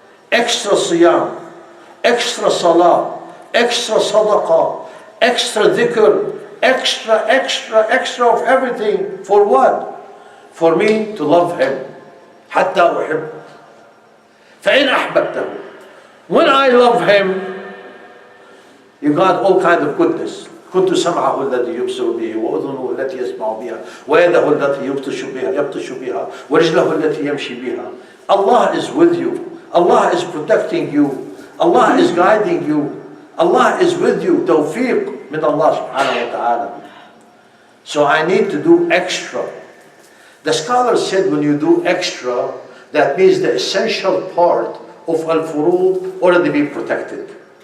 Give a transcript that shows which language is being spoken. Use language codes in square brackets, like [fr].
[en] Extra siyam, extra salah, extra sadaqah, extra dhikr, extra of everything. For what? For me to love him. [ar] حتى أحب. فإن أحببته. [en] When I love him, you got all kind of goodness. [ar] كنت سمعه الذي يبصر به وأذنه التي يسمع بها ويده التي يبطش بها ورجله التي يمشي بها. [en] Allah is with you. Allah is protecting you. Allah is guiding you. Allah is with you. Tawfiq min Allah subhanahu wa ta'ala. So I need to do extra. The scholars said when you do extra, that means the essential part of al-furud already be protected.